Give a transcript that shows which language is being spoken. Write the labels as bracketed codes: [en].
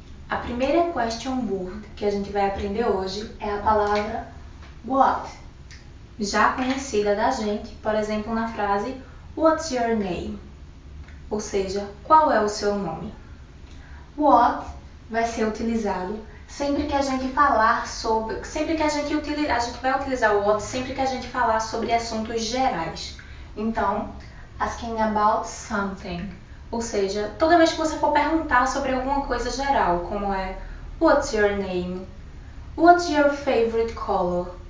[pt] A primeira question word que a gente vai aprender hoje é a palavra what, já conhecida da gente, por exemplo, na frase [en] What's your name? [pt] Ou seja, qual é o seu nome? What vai ser utilizado sempre que a gente falar sobre, a gente vai utilizar o what sempre que a gente falar sobre assuntos gerais. Então, [en] asking about something. [pt] Ou seja, toda vez que você for perguntar sobre alguma coisa geral, como é [en] What's your name? What's your favorite color?